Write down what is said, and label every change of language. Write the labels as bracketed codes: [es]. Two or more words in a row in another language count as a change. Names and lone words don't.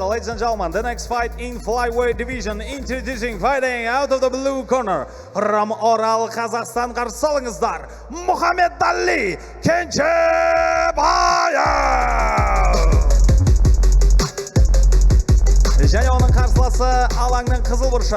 [en] Ladies and gentlemen, the next fight in flyweight division. Introducing, fighting out of the blue corner from Орал, Қазақстан, [kk] қарсы алыңыздар, [en] Мұхаммедали Кенжебаев! [kk] Және оның қарсыласы алаңның қызыл бұрышы.